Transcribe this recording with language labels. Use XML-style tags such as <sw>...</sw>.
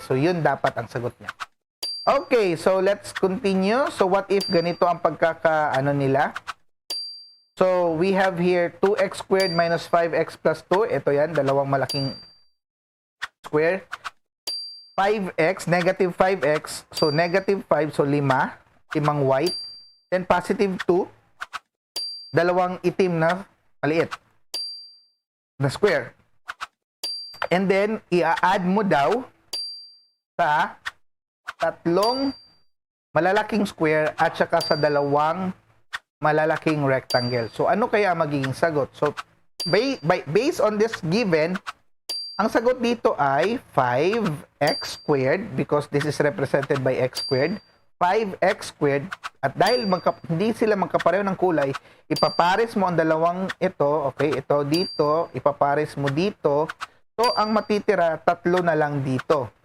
<tl>So, yun dapat ang sagot niya.</tl> <en>Okay, so let's continue.</en> <tl>So, what if ganito ang pagkakaano nila?</tl> <en>So, we have here 2x squared minus 5x plus 2.</en> <tl>Ito yan, dalawang malaking square. 5x, negative 5x.</tl> <en>So, negative 5. So, 5. Limang white. Then, positive 2.</en> <tl>Dalawang itim na maliit na square. And then, i-add mo daw sa tatlong malalaking square at saka sa dalawang malalaking rectangle. So, ano kaya magiging sagot?</tl> <en>So, based on this given,</en> <tl>ang sagot dito ay</tl> <en>5x squared because this is represented by x squared. 5x squared.</en> <tl>At dahil hindi sila magkapareho ng kulay, ipapares mo ang dalawang ito. Okay, ito dito. Ipapares mo dito. So, ang matitira, tatlo na lang dito.</tl>